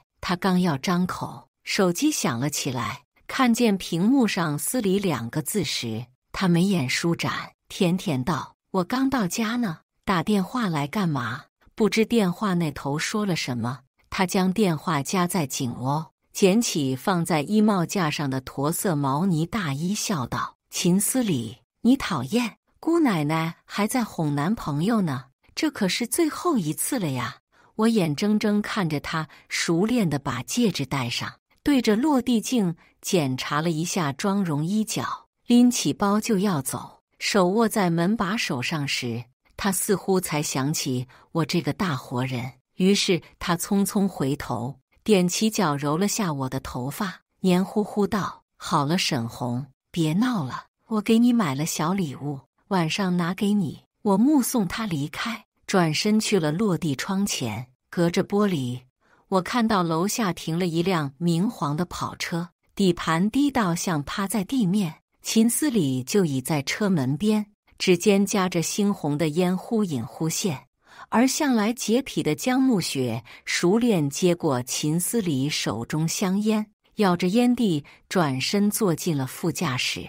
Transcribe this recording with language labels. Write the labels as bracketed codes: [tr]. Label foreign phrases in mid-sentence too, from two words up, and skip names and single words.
[zh] 她剛要張口，手機響了起來，看見屏幕上“思禮”2個字時，她眉眼舒展，甜甜道：我剛到家呢，打電話來幹嘛？不知電話那頭說了什麼，她將電話夾在頸窩，撿起放在衣帽架上的駝色毛呢大衣，笑道：秦思禮，你討厭，姑奶奶還在哄男朋友呢，這可是最後一次了呀。我眼睜睜看着她熟練地把戒指戴上，對着落地鏡檢查了一下妝容衣角，拎起包就要走，手握在門把手上時，她似乎才想起我這個大活人，於是她匆匆回頭，踮起腳揉了下我的頭髮，黏糊糊道：好了，沈紅，別鬧了，我給你買了小禮物，晚上拿給你。我目送她離開，轉身去了落地窗前，隔着玻璃，我看到樓下停了一輛明黃的跑車，底盤低到像趴在地面，秦思禮就倚在車門邊，指尖夾着猩紅的煙忽隱忽現，而向來潔癖的江暮雪熟練接過秦思禮手中香煙，咬着煙蒂轉身坐進了副駕駛。